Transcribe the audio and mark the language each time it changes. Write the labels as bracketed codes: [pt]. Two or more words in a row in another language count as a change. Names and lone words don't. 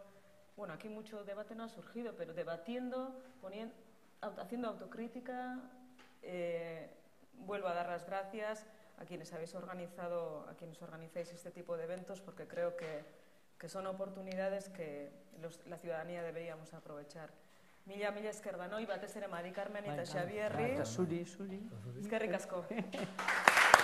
[es] Bueno, aquí mucho debate no ha surgido, pero debatiendo, haciendo autocrítica. Vuelvo a dar las gracias a quienes habéis organizado, a quienes organizáis este tipo de eventos, porque creo que son oportunidades que la ciudadanía deberíamos aprovechar. [eu] Mila esker danoi, batez ere Mari Carmen eta Xabierri. Zuri. Eskerrik asko.